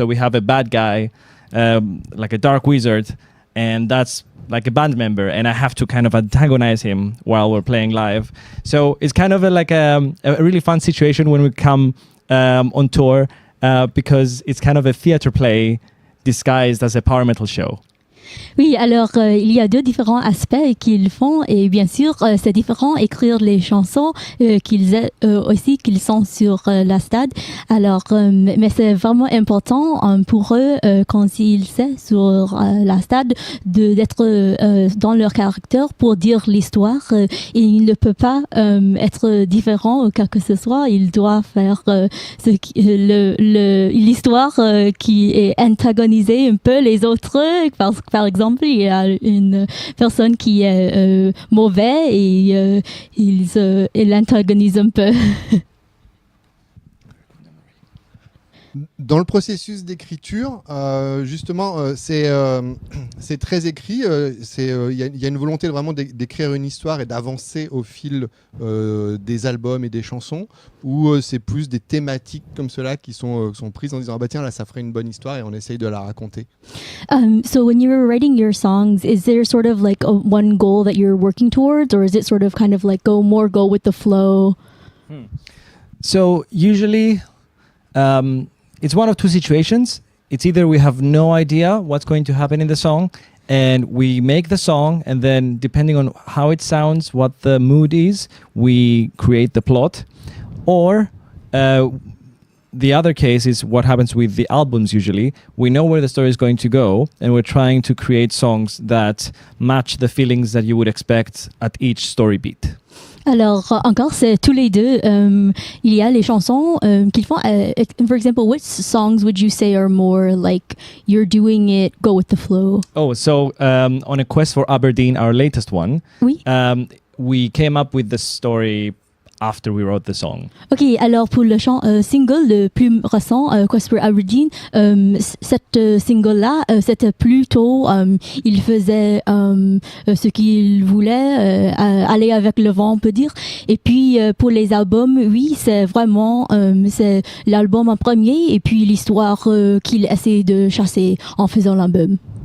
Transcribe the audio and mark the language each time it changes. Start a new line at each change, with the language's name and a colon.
English: So we have a bad guy, like a dark wizard, and that's like a band member, and I have to kind of antagonize him while we're playing live. So it's kind of a really fun situation when we come on tour because it's kind of a theater play disguised as a power metal show.
French: Oui, alors il y a deux différents aspects qu'ils font et bien sûr c'est différent écrire les chansons qu'ils sont sur la stade. Alors mais c'est vraiment important pour eux quand ils sont sur la stade d'être dans leur caractère pour dire l'histoire. Il ne peut pas être différent ou quoi que ce soit. Il doit faire l'histoire qui est antagonisée un peu les autres. Par exemple, il y a une personne qui est mauvais et il antagonise un peu. Dans le processus d'écriture, justement, c'est très écrit. Il y a une volonté vraiment d'écrire une histoire et d'avancer au fil des albums et des chansons, ou c'est plus des thématiques comme cela qui sont prises en disant ah bah tiens là ça ferait une bonne histoire et on essaye de la raconter.
English: So when you're writing your songs, is there sort of like one goal that you're working towards, or is it sort of kind of like go with the flow? So usually it's one of two situations. It's either we have no idea what's going to happen in the song and we make the song, and then depending on how it sounds, what the mood is, we create the plot. Or the other case is what happens with the albums usually. We know where the story is going to go and we're trying to create songs that match the feelings that you would expect at each story beat.
French: Alors, encore, c'est tous les deux. Il y a les chansons qu'ils font.
English: For example, which songs would you say are more like you're doing it, go with the flow? Oh, so on A Quest for Aberdeen, our latest one,
French: oui.
English: We came up with the story after we wrote the song.
French: Ok, alors pour le single le plus récent, Quest for Aberdeen, cette single-là, c'était plutôt, il faisait ce qu'il voulait, aller avec le vent, on peut dire. Et puis pour les albums, oui, c'est vraiment c'est l'album en premier et puis l'histoire qu'il essaie de chasser en faisant l'album.